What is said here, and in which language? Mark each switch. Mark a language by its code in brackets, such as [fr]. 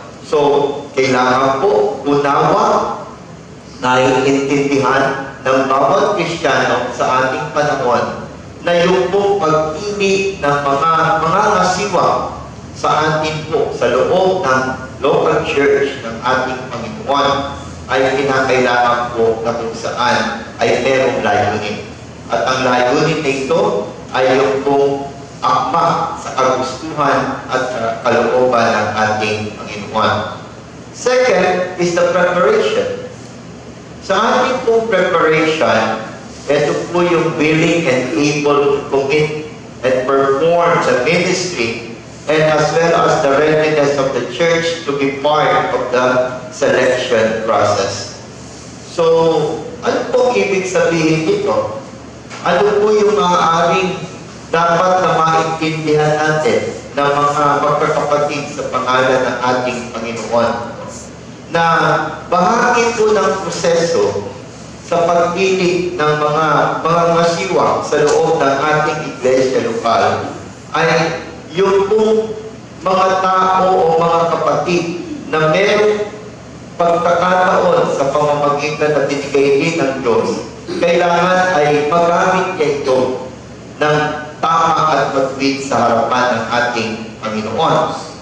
[tl] So, kailangan po unawa, naiintindihan ng bawat Kristiyano sa ating panahon na yung pong pagpili ng mga ngasiwa sa atin po, sa loob ng local church ng ating Panginoon ay kinakailangan po na kung saan ay merong layunin. At ang layunin na ito ay yung pong akma sa kagustuhan at kalooban ng ating Panginoon. [en] Second is the preparation. [tl] Sa ating pong [en] preparation, [tl] ito po yung [en] willing and able to commit and perform the ministry and as well as the readiness of the church to be part of the selection process. [tl] So, ano po ibig sabihin nito? Ano po yung maaaring dapat na maintindihan natin ng mga magkakapatid sa pangalan ng ating Panginoon? Na bahagi po ng proseso sa pagpili ng mga masiwa sa loob ng ating iglesia lokal ay yung pong mga tao o mga kapatid na mayroong pagkakataon sa pamamagitan na binigay din ng Diyos, kailangan ay magamit niya ito ng tama at matuwid sa harapan ng ating Panginoon.